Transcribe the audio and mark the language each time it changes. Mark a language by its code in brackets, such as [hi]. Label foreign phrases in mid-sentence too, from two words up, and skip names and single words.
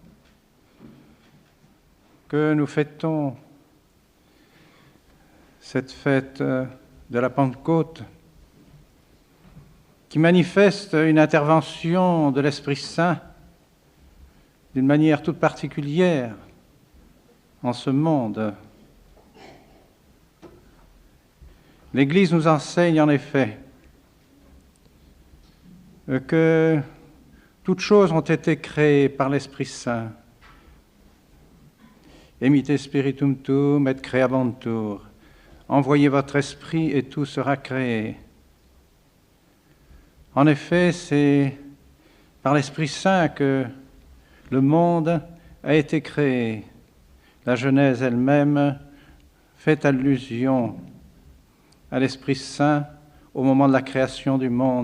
[fr] que nous fêtons cette fête de la Pentecôte qui manifeste une intervention de l'Esprit Saint d'une manière toute particulière en ce monde. L'Église nous enseigne en effet que toutes choses ont été créées par l'Esprit Saint. [la] Emite spiritum tuum et creabantur. [fr] Envoyez votre esprit et tout sera créé. En effet, c'est par l'Esprit Saint que le monde a été créé. La Genèse elle-même fait allusion à l'Esprit Saint au moment de la création du monde.